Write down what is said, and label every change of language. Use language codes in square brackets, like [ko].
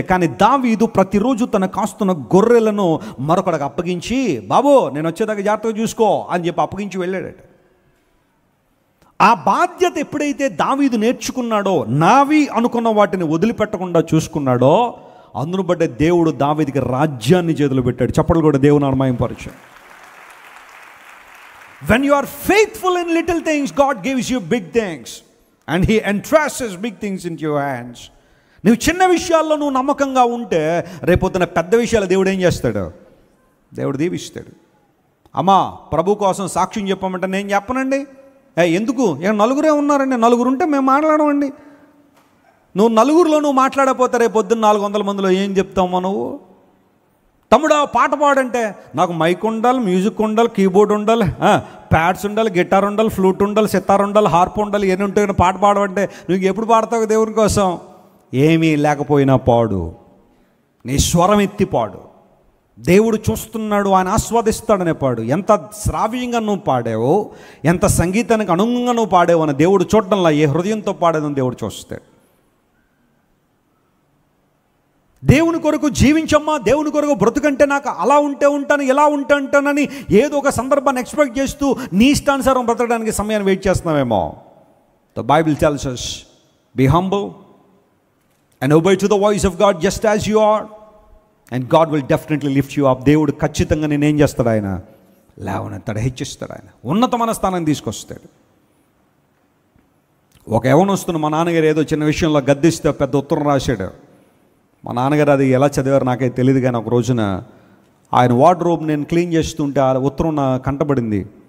[te] కానీ దావీదు ప్రతిరోజు తన కాస్తున్న గొర్రెలను మరొకడికి అప్పగించి, బాబు నేను వచ్చేదాకా జాగ్రత్తగా చూసుకో అని చెప్పి అప్పగించి వెళ్ళాడట. ఆ బాధ్యత ఎప్పుడైతే దావీదు నేర్చుకున్నాడో, నావి అనుకున్న వాటిని వదిలిపెట్టకుండా చూసుకున్నాడో, అందును బట్టే దేవుడు దావీదుకి రాజ్యాన్ని చేతులు పెట్టాడు. చప్పట్లు కూడా దేవుని నామముపరచు. [en] When you are faithful in little things, God gives you big things and He entrusts big things into your hands. [te] నువ్వు చిన్న విషయాల్లో నువ్వు నమ్మకంగా ఉంటే రేపొద్దున పెద్ద విషయాలు దేవుడు ఏం చేస్తాడు? దేవుడు దీవిస్తాడు. అమ్మా ప్రభు కోసం సాక్ష్యం చెప్పమంటే నేను చెప్పనండి. ఎందుకు? నలుగురే ఉన్నారండి, నలుగురు ఉంటే మేము మాట్లాడమండి. నువ్వు నలుగురిలో నువ్వు మాట్లాడకపోతే రేపొద్దున 400 మందిలో ఏం చెప్తావు నువ్వు? తమ్ముడా పాట పాడంటే నాకు మైక్ ఉండాలి, మ్యూజిక్ ఉండాలి, కీబోర్డ్ ఉండాలి, ప్యాడ్స్ ఉండాలి, గిటార్ ఉండాలి, ఫ్లూట్ ఉండాలి, సితార్ ఉండాలి, హార్ప్ ఉండాలి, ఎన్ని ఉంటాయి పాట పాడమంటే నువ్వు ఎప్పుడు పాడతావు దేవుని కోసం? ఏమీ లేకపోయినా పాడు, నీ స్వరం ఎత్తి పాడు. దేవుడు చూస్తున్నాడు, ఆయన ఆస్వాదిస్తాడనే పాడు. ఎంత శ్రావ్యంగా నువ్వు పాడావో, ఎంత సంగీతానికి అనుగుణంగా నువ్వు పాడావో అని దేవుడు చూడడంలా, ఏ హృదయంతో పాడేదని దేవుడు చూస్తాడు. దేవుని కొరకు జీవించమ్మా, దేవుని కొరకు బ్రతుకంటే నాకు అలా ఉంటే ఉంటాను, ఇలా ఉంటే ఉంటానని ఏదో ఒక సందర్భాన్ని ఎక్స్పెక్ట్ చేస్తూ నీ ఇష్టానుసారం బ్రతకడానికి సమయాన్ని wait చేస్తున్నావేమో. [en] The Bible tells us, be humble and obey to the voice of God just as you are and God will definitely lift you up. [te] దేవుడు ఖచ్చితంగా నేనేం చేస్తాడు? ఆయన లేవనెత్తాడు, హెచ్చిస్తాడు, ఆయన ఉన్నతమైన స్థానాన్ని తీసుకొస్తాడు. ఒక యవనస్తును మా నాన్నగారు ఏదో చిన్న విషయంలో గద్దిస్తే పెద్ద ఉత్తరం రాశాడు. మా నాన్నగారు అది ఎలా చదివారు నాకైతే తెలియదు, కానీ ఒక రోజున ఆయన వార్డ్రోబ్ నేను క్లీన్ చేస్తుంటే ఆ ఉత్తరం నా కంటపడింది.